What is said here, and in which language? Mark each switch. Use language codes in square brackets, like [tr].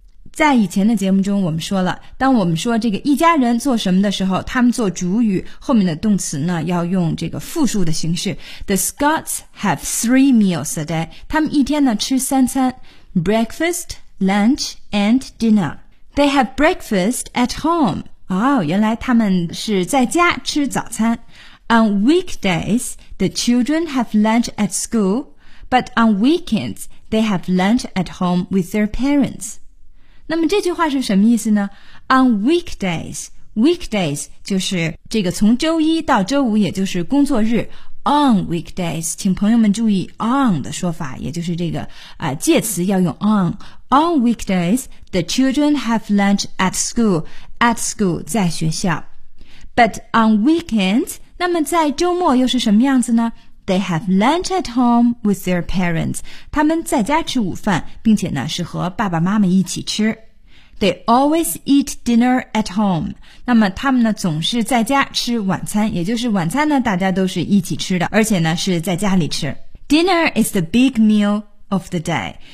[zh] 在以前的节目中我们说了，当我们说这个一家人做什么的时候，他们做主语，后面的动词呢要用这个复数的形式。 [en] The Scots have three meals a day， [zh] 他们一天呢吃三餐， [en] Breakfast, lunch, and dinner. They have breakfast at home. [zh] 哦，原来他们是在家吃早餐。 [en] On weekdays, the children have lunch at school, but on weekends, they have lunch at home with their parents. [zh] 那么这句话是什么意思呢？ [en] On weekdays， [zh] weekdays 就是这个从周一到周五，也就是工作日。 [en] On weekdays， [zh] 请朋友们注意 on 的说法，也就是这个介词要用 on。 [en] On weekdays the children have lunch at school， at school [zh] 在学校。 [en] But on weekends， [zh] 那么在周末又是什么样子呢？ [en] They have lunch at home with their parents. [zh] 他们在家吃午饭，并且呢是和爸爸妈妈一起吃。 [en] They always eat dinner at home. [zh] 那么他们呢总是在家吃晚餐，也就是晚餐呢大家都是一起吃的，而且呢是在家里吃。 [en] Dinner is the big meal of the day.